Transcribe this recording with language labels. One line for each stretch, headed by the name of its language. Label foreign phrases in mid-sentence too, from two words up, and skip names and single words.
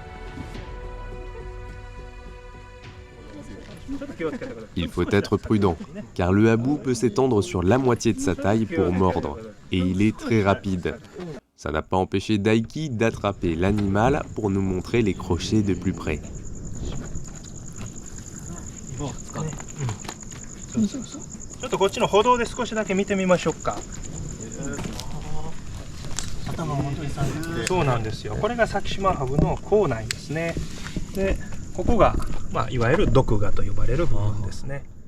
French: Il faut être prudent, car le habou peut s'étendre sur la moitié de sa taille pour mordre, et il est très rapide. Ça n'a pas empêché Daiki d'attraper l'animal pour nous montrer les crochets de plus près.
Japanese: ちょっとこっちの歩道で少しだけ見てみましょうか。そうなんですよ。これがサキシマハブの口内ですね。で、ここがいわゆる毒牙と呼ばれる部分ですね。